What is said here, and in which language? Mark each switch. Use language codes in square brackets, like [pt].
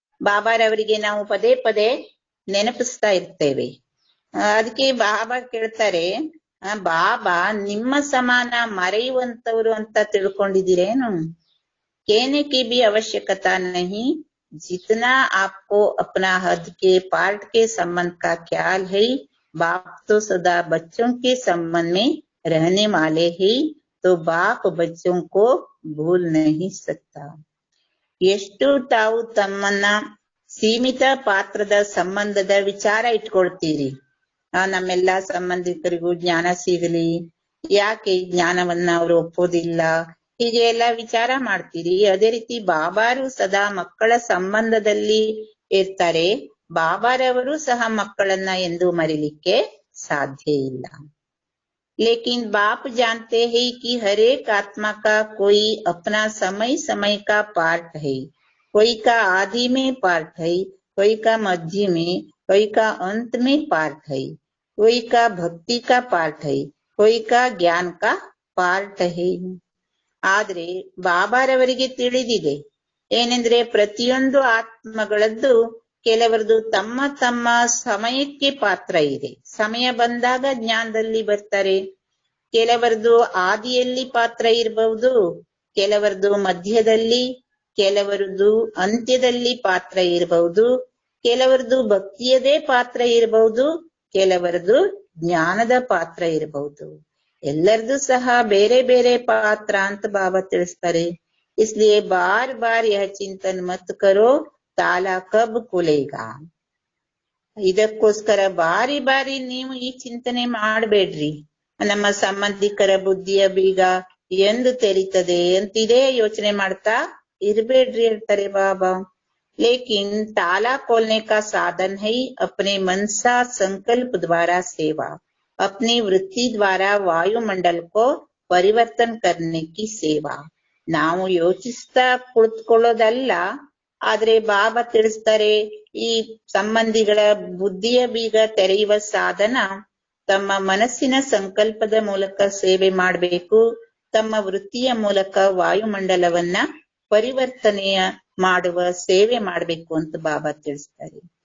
[kn] ಬಾಬಾರವರಿಗೆ ನಾವು ಪದೇ ಪದೇ ನೆನಪಿಸ್ತಾ ಇರ್ತೇವೆ. ಅದಕ್ಕೆ ಬಾಬಾ ಕೇಳ್ತಾರೆ, ಬಾಬಾ ನಿಮ್ಮ ಸಮಾನ ಮರೆಯುವಂತವರು ಅಂತ ತಿಳ್ಕೊಂಡಿದ್ದೀರೇನು. [hi] कहने की भी आवश्यकता नहीं, जितना आपको अपना हद के पार्ट के संबंध का ख्याल है बाप तो सदा बच्चों के संबंध में रहने वाले ही, तो बाप बच्चों को भूल नहीं सकता. [kn] ಎಷ್ಟು ತಾವು ತಮ್ಮನ್ನ ಸೀಮಿತ ಪಾತ್ರದ ಸಂಬಂಧದ ವಿಚಾರ ಇಟ್ಕೊಳ್ತೀರಿ, ನಮ್ಮೆಲ್ಲಾ ಸಂಬಂಧಿಕರಿಗೂ ಜ್ಞಾನ ಸಿಗಲಿ, ಯಾಕೆ ಈ ಜ್ಞಾನವನ್ನ ಅವರು ಒಪ್ಪೋದಿಲ್ಲ, ಹೀಗೆ ಎಲ್ಲ ವಿಚಾರ ಮಾಡ್ತೀರಿ. ಅದೇ ರೀತಿ ಬಾಬಾರು ಸದಾ ಮಕ್ಕಳ ಸಂಬಂಧದಲ್ಲಿ ಇರ್ತಾರೆ. ಬಾಬಾರವರು ಸಹ ಮಕ್ಕಳನ್ನ ಎಂದು ಮರಿಲಿಕ್ಕೆ ಸಾಧ್ಯ ಇಲ್ಲ. [hi] लेकिन बाप जानते हैं कि हर एक आत्मा का कोई अपना समय समय का पार्ट है. कोई का आदि में पार्ट है, कोई का मध्य में, कोई का अंत में पार्ट है, कोई का भक्ति का पार्ट है, कोई का ज्ञान का पार्ट है. [kn] ಆದ್ರೆ ಬಾಬಾರವರಿಗೆ ತಿಳಿದಿದೆ ಏನೆಂದ್ರೆ ಪ್ರತಿಯೊಂದು ಆತ್ಮಗಳದ್ದು ಕೆಲವರದು ತಮ್ಮ ತಮ್ಮ ಸಮಯಕ್ಕೆ ಪಾತ್ರ ಇದೆ. ಸಮಯ ಬಂದಾಗ ಜ್ಞಾನದಲ್ಲಿ ಬರ್ತಾರೆ. ಕೆಲವರದು ಆದಿಯಲ್ಲಿ ಪಾತ್ರ ಇರಬಹುದು, ಕೆಲವರದು ಮಧ್ಯದಲ್ಲಿ, ಕೆಲವರದು ಅಂತ್ಯದಲ್ಲಿ ಪಾತ್ರ ಇರಬಹುದು, ಕೆಲವರದು ಭಕ್ತಿಯದೇ ಪಾತ್ರ ಇರಬಹುದು, ಕೆಲವರದು ಜ್ಞಾನದ ಪಾತ್ರ ಇರಬಹುದು. ಎಲ್ಲರದು ಸಹ ಬೇರೆ ಬೇರೆ ಪಾತ್ರ ಅಂತ ಬಾಬಾ ತಿಳಿಸ್ತಾರೆ. [hi] इसलिए बार बार यह चिंतन मत करो ताला कब खुलेगा. [kn] ಇದಕ್ಕೋಸ್ಕರ ಬಾರಿ ಬಾರಿ ನೀವು ಈ ಚಿಂತನೆ ಮಾಡಬೇಡ್ರಿ, ನಮ್ಮ ಸಂಬಂಧಿಕರ ಬುದ್ಧಿಯ ಬೀಗ ಎಂದು ತೆರೀತದೆ ಅಂತಿದೇ ಯೋಚನೆ ಮಾಡ್ತಾ ಇರ್ಬೇಡ್ರಿ ಹೇಳ್ತಾರೆ ಬಾಬಾ. [hi] लेकिन ताला खोलने का साधन है अपने मनसा संकल्प द्वारा सेवा, अपनी वृत्ति द्वारा वायुमंडल को परिवर्तन करने की सेवा. [kn] ನಾವು ಯೋಚಿಸ್ತಾ ಕುಳಿತುಕೊಳ್ಳೋದಲ್ಲ, ಆದ್ರೆ ಬಾಬಾ ತಿಳಿಸ್ತಾರೆ ಈ ಸಂಬಂಧಿಗಳ ಬುದ್ಧಿಯ ಬೀಗ ತೆರೆಯುವ ಸಾಧನ ತಮ್ಮ ಮನಸ್ಸಿನ ಸಂಕಲ್ಪದ ಮೂಲಕ ಸೇವೆ ಮಾಡಬೇಕು, ತಮ್ಮ ವೃತ್ತಿಯ ಮೂಲಕ ವಾಯುಮಂಡಲವನ್ನ ಪರಿವರ್ತನೆಯ ಮಾಡುವ ಸೇವೆ ಮಾಡಬೇಕು ಅಂತ ಬಾಬಾ ತಿಳಿಸ್ತಾರೆ.